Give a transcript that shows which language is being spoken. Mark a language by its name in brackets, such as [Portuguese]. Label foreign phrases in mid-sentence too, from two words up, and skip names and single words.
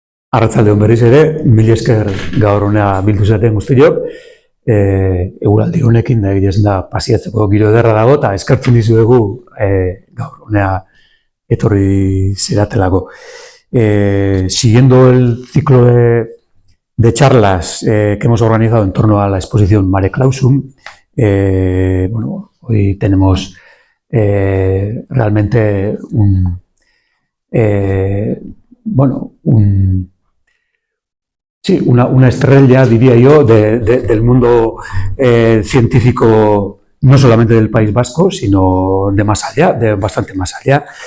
[Basque] Arratsalde on berriz ere, mila esker gaur hona bildu zaten guztiok. Eguraldi honekin da egitzen da pasiatzeko giro ederra dago eta eskertzen dizuegu gaur hona etorri zeratelako. [Spanish] Siguiendo el ciclo de charlas que hemos organizado en torno a la exposición Mare Clausum, bueno, hoy tenemos realmente una estrella, diría yo, del mundo científico, no solamente del País Vasco, sino de más allá, de bastante más allá.